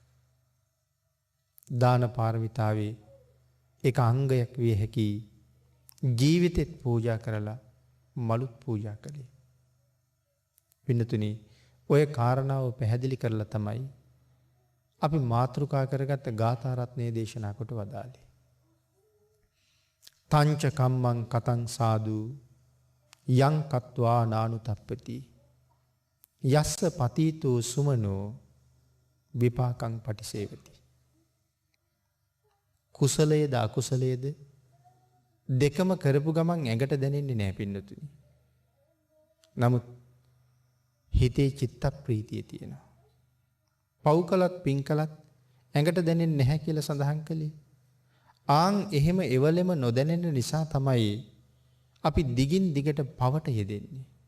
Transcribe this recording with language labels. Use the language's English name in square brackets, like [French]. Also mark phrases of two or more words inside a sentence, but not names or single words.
[Sinhala] දාන පාරමිතාවේ එක අංගයක් විය හැකි ජීවිතෙත් පූජා කරලා මලුත් පූජා කළේ. පින්නතුනි ඔය කාරණාව පැහැදිලි කරලා තමයි අපි මාතෘකා කරගත්ත ගාථා රත්නයේ දේශනා කොට වදාළේ. [Pali] තංච කම්මං කතං සාදු යං කତ୍වා නානුතප්පති යස්ස පතීතෝ සුමනෝ විපාකං පටිසේවති. [Sinhala] කුසලයේද අකුසලයේද දෙකම කරපු ගමන් ඇඟට දැනෙන්නේ නැහැ පින්නතුනි. නමුත් හිතේ චිත්ත ප්‍රීතිය තියෙනවා. පව් කළත් පින් කළත් ඇඟට දැනෙන්නේ නැහැ කියලා සඳහන් කළේ. ආන් එහෙම එවලෙම නොදැනෙන නිසා තමයි අපි දිගින් දිගට පවට යෙදෙන්නේ.